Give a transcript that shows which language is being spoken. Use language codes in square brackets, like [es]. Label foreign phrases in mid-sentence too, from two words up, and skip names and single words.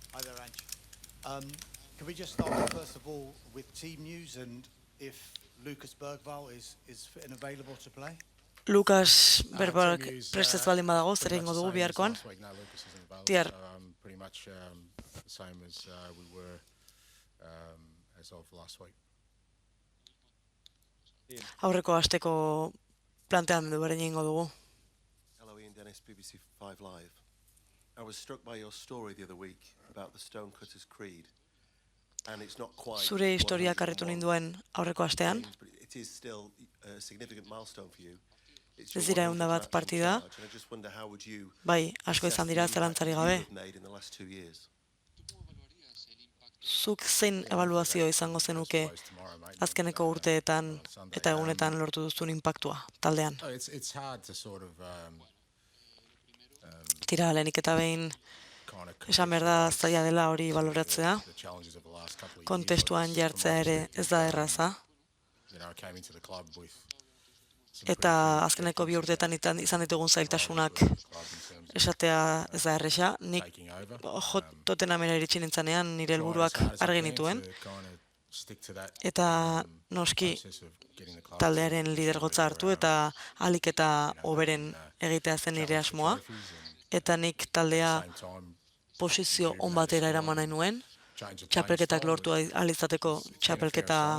[en] Can we just start off, first of all, with team news and if Lucas Bergvall is fit and available to play? [eu] Lukas Berbalak prestez baldin badago, zer egingo dugu biharkoan? Tiar, [en] Pretty much the same as we were as of last week. [eu] aurreko asteko planteamendu berdin egingo dugu. [en] Hello, Ian Dennis, BBC 5 Live. I was struck by your story the other week about the Stonecutters Creed. And it's not quite [eu] Zure historiak harritu ninduen aurreko astean, [en] but it is still a significant milestone for you. It's [eu] ez [en] your [eu] dira [en] 100th [eu] ehun bat [en] match in [eu] partida, [en] charge, and I just wonder how would you [eu] bai, asko [en] assess [eu] izan [en] the [eu] dira [en] impact [eu] zalantzarik [en] you [eu] gabe. [en] have made in the last 2 years? [eu] Zuk zein ebaluazio izango zenuke azkeneko urteetan eta egunetan lortu duzun inpaktua taldean? [en] It's hard to sort of [eu] Tira, lehenik eta behin esan behar da zaila dela hori baloratzea, [en] the challenges of the last couple of years. [eu] kontestuan jartzea ere ez da erraza, [en] You know, I came into the club with [eu] eta azkeneko bi urteetan izan ditugun zailtasunak esatea ez da erresa. Nik [en] taking over. [eu] Tottenhamera iritsi nintzanean nire helburuak argi nituen, eta noski taldearen lidergotza hartu eta ahalik eta hoberen egitea zen nire asmoa, eta nik taldea posizio on batera eraman nahi nuen, txapelketak lortu ahal izateko txapelketa